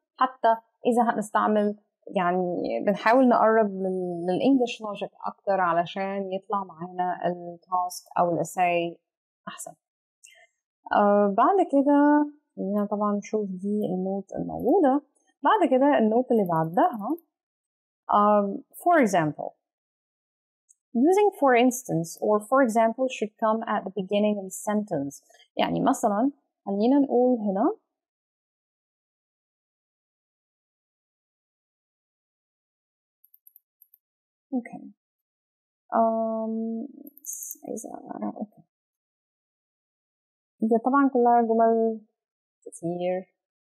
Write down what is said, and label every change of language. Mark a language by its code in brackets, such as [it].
[ar] حتى إذا هنستعمل يعني بنحاول نقرب للإنجليش لوجيك أكتر علشان يطلع معانا التاسك أو الإساي أحسن. بعد كده خلينا طبعا نشوف دي النوت الموجودة. بعد كده النوت اللي بعدها [en] for example. Using for instance or for example should come at the beginning of the sentence. [ar] يعني مثلا خلينا نقول هنا okay. okay. دي طبعا كلها جمل كتير.